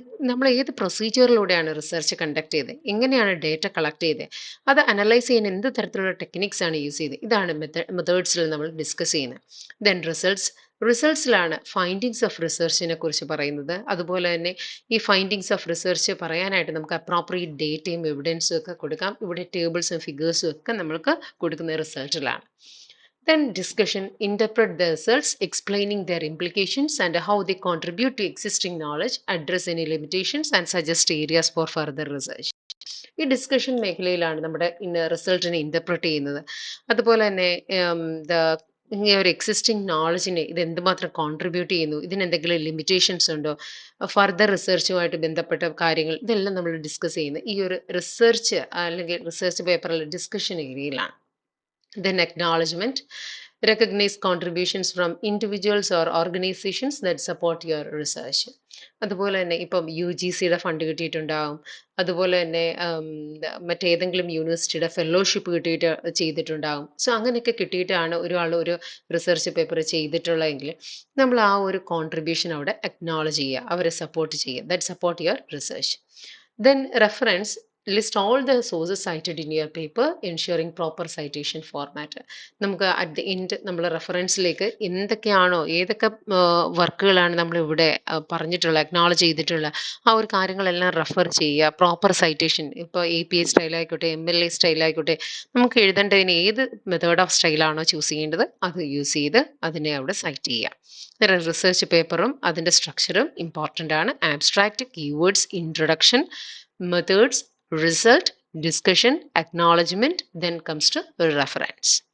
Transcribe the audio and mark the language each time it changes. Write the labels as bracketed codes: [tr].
[ml] നമ്മൾ ഏത് പ്രൊസീജിയറിലൂടെയാണ് research conduct ചെയ്തത്, എങ്ങനെയാണ് ഡേറ്റ കളക്ട് ചെയ്തത്, അത് അനലൈസ് ചെയ്യാൻ എന്ത് തരത്തിലുള്ള ടെക്നിക്സ് ആണ് യൂസ് ചെയ്തത്, ഇതാണ് മെത്തേഡ്സിൽ നമ്മൾ ഡിസ്കസ് ചെയ്യുന്നത്. ദെൻ റിസൾട്ട്സിലാണ് ഫൈൻഡിങ്സ് ഓഫ് റിസർച്ചിനെ കുറിച്ച് പറയുന്നത്. അതുപോലെ തന്നെ ഈ ഫൈൻഡിങ്സ് ഓഫ് റിസർച്ച് പറയാനായിട്ട് നമുക്ക് അപ്രോപ്രിയേറ്റ് ഡേറ്റയും എവിഡൻസും ഒക്കെ കൊടുക്കാം. ഇവിടെ ടേബിൾസും ഫിഗേഴ്സും ഒക്കെ നമ്മൾക്ക് കൊടുക്കുന്ന റിസൾട്ടിലാണ്. [en] Then discussion, interpret the results, explaining their implications and how they contribute to existing knowledge, address any limitations and suggest areas for further research. [ml] ഈ ഡിസ്കഷൻ മേഖലയിലാണ് നമ്മുടെ റിസൾട്ടിനെ ഇന്റർപ്രറ്റ് ചെയ്യുന്നത്. അതുപോലെ തന്നെ ഈ ഒരു എക്സിസ്റ്റിംഗ് നോളജിനെ ഇത് എന്തുമാത്രം കോൺട്രിബ്യൂട്ട് ചെയ്യുന്നു, ഇതിന് എന്തെങ്കിലും ലിമിറ്റേഷൻസ് ഉണ്ടോ, ഫർദർ റിസർച്ചുമായിട്ട് ബന്ധപ്പെട്ട കാര്യങ്ങൾ, ഇതെല്ലാം നമ്മൾ ഡിസ്കസ് ചെയ്യുന്നത് ഈ ഒരു റിസർച്ച് അല്ലെങ്കിൽ റിസർച്ച് പേപ്പറിൽ ഡിസ്കഷൻ ഏരിയയിലാണ്. [en] Then acknowledgement, recognize contributions from individuals or organizations that support your research. [ml] അതുപോലെ തന്നെ ഇപ്പം UGCയുടെ ഫണ്ട് കിട്ടിയിട്ടുണ്ടാവും, അതുപോലെ തന്നെ മറ്റേതെങ്കിലും യൂണിവേഴ്സിറ്റിയുടെ ഫെലോഷിപ്പ് കിട്ടിയിട്ട് ചെയ്തിട്ടുണ്ടാവും. സോ അങ്ങനെയൊക്കെ കിട്ടിയിട്ടാണ് ഒരാൾ ഒരു റിസർച്ച് പേപ്പർ ചെയ്തിട്ടുള്ളതെങ്കിൽ നമ്മൾ ആ ഒരു കോൺട്രിബ്യൂഷൻ അവിടെ അക്നോളജ് ചെയ്യുക, അവരെ സപ്പോർട്ട് ചെയ്യുക, [en] That support your research. Then reference, list all the sources cited in your paper ensuring proper citation format. [ml] നമുക്ക് [en] at the end [ml] നമ്മൾ റെഫറൻസിലേക്ക് എന്തൊക്കെയാണോ ഏതൊക്കെ വർക്കുകളാണ് നമ്മൾ ഇവിടെ പറഞ്ഞിട്ടുള്ള അക്നോളജ് ചെയ്തിട്ടുള്ള ആ ഒരു കാര്യങ്ങളെല്ലാം റെഫർ ചെയ്യുക. പ്രോപ്പർ സൈറ്റേഷൻ, ഇപ്പോൾ APA സ്റ്റൈൽ ആയിക്കോട്ടെ MLA സ്റ്റൈൽ ആയിക്കോട്ടെ, നമുക്ക് എഴുതേണ്ടതിന് ഏത് മെത്തേഡ് ഓഫ് സ്റ്റൈലാണോ ചൂസ് ചെയ്യേണ്ടത് അത് യൂസ് ചെയ്ത് അതിനെ അവിടെ സൈറ്റ് ചെയ്യുക. റിസർച്ച് പേപ്പറും അതിൻ്റെ സ്ട്രക്ചറും ഇമ്പോർട്ടൻ്റ് ആണ്. [en] Abstract, keywords, introduction, methods, result, discussion, acknowledgement, then comes to reference.